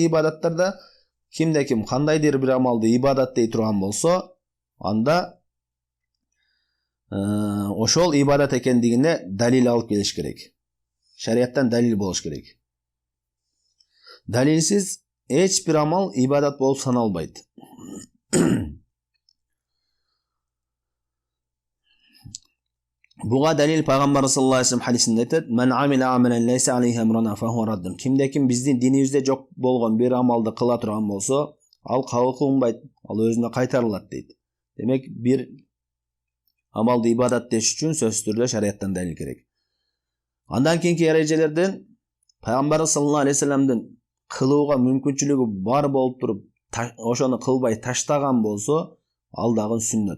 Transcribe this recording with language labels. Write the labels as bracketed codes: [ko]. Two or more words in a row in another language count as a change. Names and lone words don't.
[ky] Ибадаттарда кимде-ким кандайдыр бир амалды ибадат дей турган болсо, анда ошол ибадат экендигине далил алып келиш керек. Шарияттан далил болуш керек. Далилсиз эч бир амал ибадат болуп саналбайт. Буга далил пайгамбар [ar] صلى الله عليه وسلم [ky] хадисинде айтат: [ar] "من عمل عملا ليس عليه أمرنا فهو رد." [ky] Кимде-ким биздин динибизде жок болгон бир амалды кыла турган болсо, ал кабыл кылынбайт, ал өзүнө кайтарылат дейт. Демек, бир амалды ибадат деш үчүн сөзсүз түрдө шарияттан далил керек. Андан кийинки эрежелерден пайгамбар [ar] صلى الله عليه وسلم [ky] кылууга мүмкүнчүлүгү бар болуп туруп, ошону кылбай таштаган болсо, ал дагы сүннөт.